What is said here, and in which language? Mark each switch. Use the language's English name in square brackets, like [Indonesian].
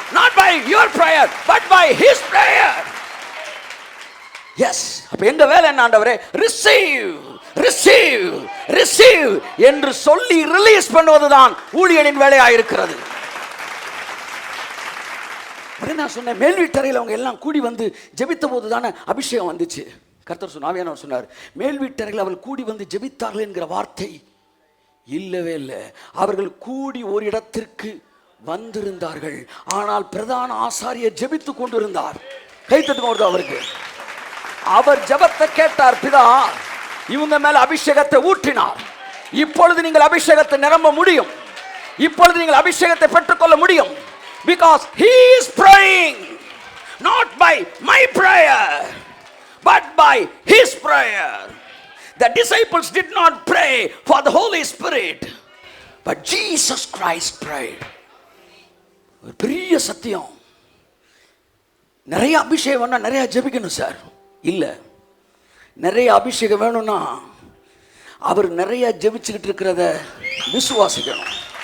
[English] Not by your prayer, but by his prayer. [Tamil] S. அப்ப எங்க வேலை என்ன ஆண்டவரே? [English] receive receive receive [Tamil] என்று சொல்லி ரிலீஸ் பண்ணுவதுதான் ஊழியனின் வேலையாக இருக்கிறது. நான் சொன்னேன், மேல் வீட்டறையில் அவங்க எல்லாம் கூடி வந்து ஜெபித்த போது தானே அபிஷேகம் வந்துச்சு. கர்த்தர் சொன்னார், சொன்னார், மேல் வீட்டறையில் அவர்கள் கூடி வந்து ஜெபித்தார்கள் என்கிற வார்த்தை இல்லவே இல்லை. அவர்கள் கூடி ஒரு இடத்திற்கு வந்திருந்தார்கள், ஆனால் பிரதான ஆசாரியர் ஜெபித்துக் கொண்டிருந்தார். கைத்தட்டுங்க அவருக்கு. அவர் ஜெபத்தை கேட்டார் பிதா, இவங்க மேல அபிஷேகத்தை ஊற்றினார். இப்பொழுது நீங்கள் அபிஷேகத்தை நிரம்ப முடியும், இப்பொழுது நீங்கள் அபிஷேகத்தை பெற்றுக்கொள்ள முடியும். [English] Because he is praying not by my prayer but by his prayer. The disciples did not pray for the Holy Spirit, but Jesus Christ prayed. [Tamil] ஒரு பெரிய சத்தியம். நிறைய அபிஷேகம் வேணா நிறைய ஜெபிக்கணும் சார். இல்லை, நிறைய அபிஷேகம் வேணும்னா அவர் நிறைய ஜெபிச்சுக்கிட்டு இருக்கிறத விசுவாசிக்கணும்.